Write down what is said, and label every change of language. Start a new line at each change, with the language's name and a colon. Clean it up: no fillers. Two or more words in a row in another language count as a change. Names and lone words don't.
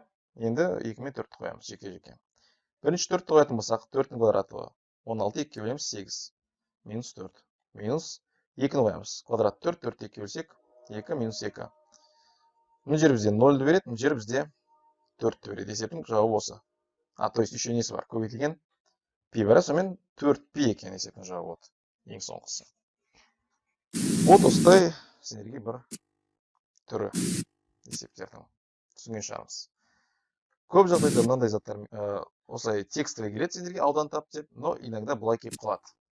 Kazakh: Енді 2 мен 4 қоямыз жеке-жеке. Бірінші 4 қоятын болсақ, 4-дің квадраты 16, 2 бөлеміз 8. Минус 4. Минус 2-ні қоямыз. Квадрат 4, 4 2 бөлсек, 2 минус 2. Мына жер бізде 0-ді береді, мына жер бізде 4-ті береді. Есептің жауабы осы.
Russian: То есть еще
Kazakh: несі бар? Көбейтілген пи бар, сонымен 4пи екен есептің жауабы болады. Ең соңғысы. Вот осылай сіздерге бір түрі есептердің түсінген шығармыз. Көп жағдайда мынандай заттар осылай текстовый келеді сіздерге аудан тап деп,
Russian: но иногда
Kazakh: былай келіп қалады.